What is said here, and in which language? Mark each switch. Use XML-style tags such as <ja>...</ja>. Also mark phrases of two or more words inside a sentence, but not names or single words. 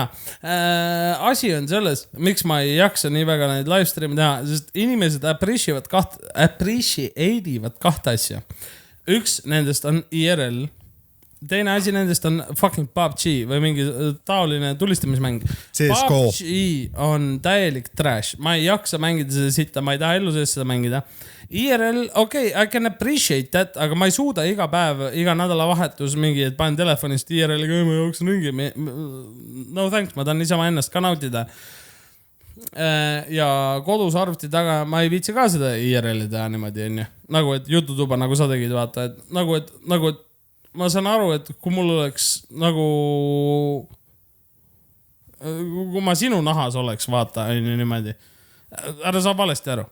<et>Asi on selles, miks ma ei jaksa nii väga neid</et> <en>live stream'i</en> <et>teha, sest inimesed appreciate'ivad kahte asja. Üks nendest on IRL. Teine asi nendest on fucking PUBG või mingi taoline tulistamismäng. CSGO. PUBG on täielik trash. Ma ei jaksa mängida seda sitta, ma ei taha ellu sees seda mängida. IRL, okei,</et> <en>I can appreciate that,</en> <et>aga ma ei suuda iga päev, iga nädalavahetus mingi, et panen telefonist IRL-iga, ma jooksen ringi.</et> <en>No thanks,</en> <et>ma tahan niisama ennast ka nautida. Ja kodus arvuti taga ma ei viitsi ka seda IRL-i teha niimoodi, onju. Nagu, et jututuba, nagu sa tegid, vaata, et nagu, et ma saan aru, et kui mul oleks nagu, kui ma sinu nahas oleks, vaata, niimoodi, ära saa valesti aru.</et>